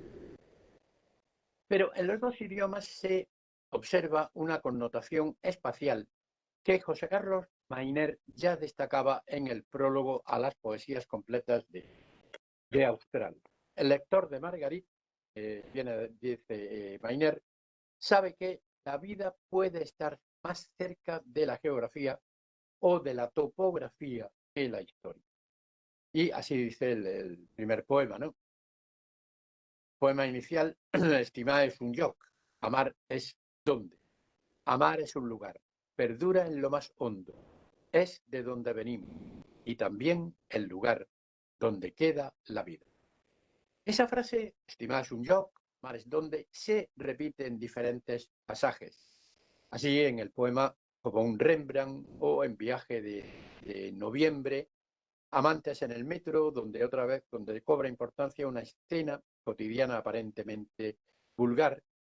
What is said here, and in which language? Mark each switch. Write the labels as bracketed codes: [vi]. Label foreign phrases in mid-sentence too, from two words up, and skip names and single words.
[es] Pero en los dos idiomas se observa una connotación espacial que José Carlos Mainer ya destacaba en el prólogo a las poesías completas de Austral. El lector de Margarit, dice Mainer, sabe que la vida puede estar más cerca de la geografía o de la topografía que la historia. Y así dice el primer poema, ¿no? Poema inicial, [ca] estimar es un lloc, [es] amar es dónde. Amar es un lugar, perdura en lo más hondo, es de donde venimos y también el lugar donde queda la vida. Esa frase, [ca] estimar es un lloc, [es] mares donde se repiten diferentes pasajes. Así en el poema como un Rembrandt o en Viaje de noviembre, Amantes en el metro, donde otra vez donde cobra importancia una escena cotidiana aparentemente vulgar.